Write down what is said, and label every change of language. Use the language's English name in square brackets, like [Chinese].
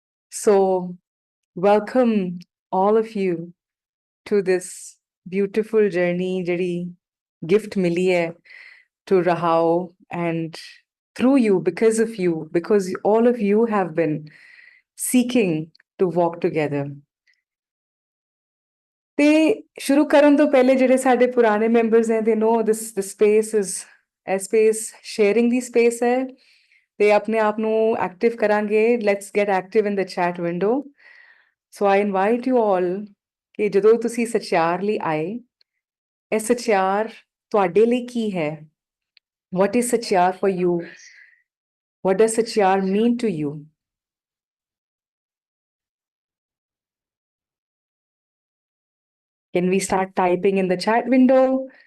[English] So, welcome all of you to this beautiful journey, [Punjabi] jehdi gift mili hai [English] to Rahao, and through you, because of you, because all of you have been seeking to walk together. [Punjabi] ਤੇ ਸ਼ੁਰੂ ਕਰਨ ਤੋਂ ਪਹਿਲੇ ਜਿਹੜੇ ਸਾਡੇ ਪੁਰਾਣੇ members ਹੈ, [English] they know this space is a space, [Punjabi] sharing ਦੀ space ਹੈ, ਤੇ ਆਪਣੇ ਆਪ ਨੂੰ ਐਕਟਿਵ ਕਰਾਂਗੇ. [English] Let's get active in the chat window. So I invite you all [Punjabi] ਕਿ ਜਦੋਂ ਤੁਸੀਂ ਸਚਿਆਰ ਲਈ ਆਏ, ਇਹ ਸਚਿਆਰ ਤੁਹਾਡੇ ਲਈ ਕੀ ਹੈ? [English] What is sachiar for you? What does sachiar mean to you? Can we start typing in the chat window?